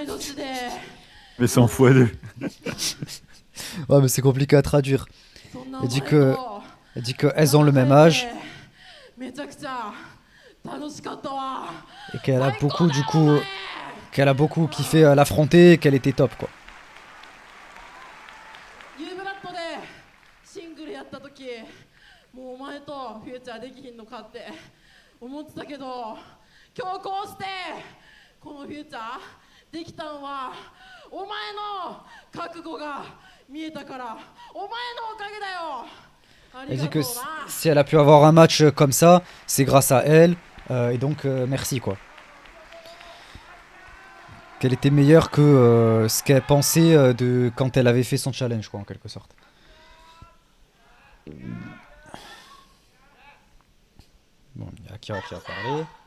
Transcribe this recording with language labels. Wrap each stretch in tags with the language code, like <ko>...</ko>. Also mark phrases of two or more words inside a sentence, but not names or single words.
<fr>Mais 100 fois 2. Ouais, mais c'est compliqué à traduire. Elle dit que elles ont le même âge. Et qu'elle a beaucoup, du coup, qu'elle a beaucoup kiffé l'affronter et qu'elle était top, quoi.</fr> <ja>もうお前とフューチャーできひんのかって思ってたけど、今日こうしてこのフューチャーできたんはお前の覚悟が見えたからお前のおかげだよ。</ja> <fr>Elle dit que si elle a pu avoir un match comme ça, c'est grâce à elle. Et donc, merci, quoi. Qu'elle était meilleure que ce qu'elle pensait de quand elle avait fait son challenge, quoi, en quelque sorte. Bon, il y a Akira qui a parlé.</fr>